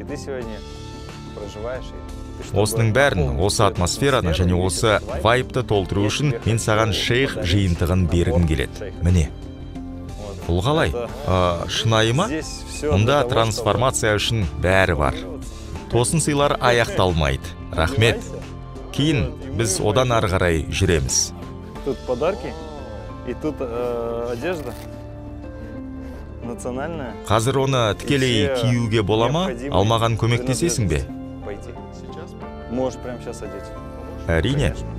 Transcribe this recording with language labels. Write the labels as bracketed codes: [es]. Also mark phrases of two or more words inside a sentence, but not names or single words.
[kk] Осының бәрін, осы атмосфераны және осы вайпты толтыру үшін мен саған шейх жиынтығын бергім келеді. Міне. Бұл қалай? Шынайы ма? Мұнда трансформация үшін бәрі бар. Тосын сыйлар аяқталмайды. Рахмет. Кейін біз одан ары қарай жүреміз. [ru] Тут подарки, и тут одежда национальная. [kk] Қазір оны тікелей киюге бола ма? Алмаған көмектесесің бе? [ru] Можешь прямо сейчас одеть. [kk] Әрине.